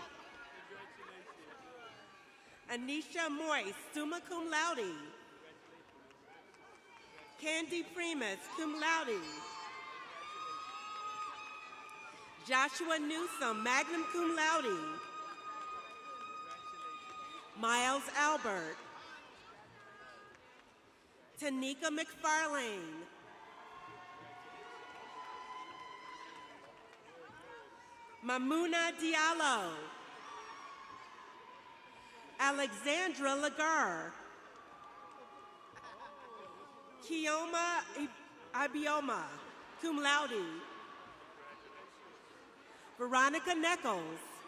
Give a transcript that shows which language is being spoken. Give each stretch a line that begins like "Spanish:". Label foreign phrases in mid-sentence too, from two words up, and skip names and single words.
Latin: Anisha Moyce, summa cum laude. Candy Primus, cum laude. Joshua Newsom, magna cum laude.
English: Miles Albert. Tanika McFarlane. Mamuna Diallo. Alexandra Lagar.
Latin: Kioma Abioma, cum laude.
English: Veronica Nichols.